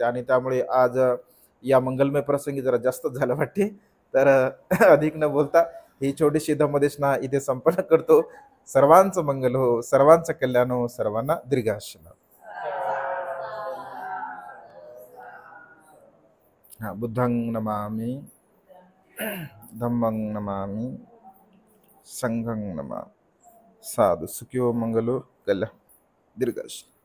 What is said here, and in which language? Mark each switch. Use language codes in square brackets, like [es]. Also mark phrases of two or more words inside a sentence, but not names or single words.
[mr] आणि त्यामुळे आज या मंगलमय प्रसंगी जरा जास्त झालं वाटते, तर अधिक न बोलता ही छोटीशी धम्मदेशना इथे संपन्न करतो. सर्वांचं मंगल हो, सर्वांचं कल्याण हो, सर्वांना दीर्घायुष्य लाभो. हा, [pi] बुद्धं नमामि, धम्मं नमामि, संघं नमामि. साधु सुखियो मंगलो कल्याण दीर्घायुष्य.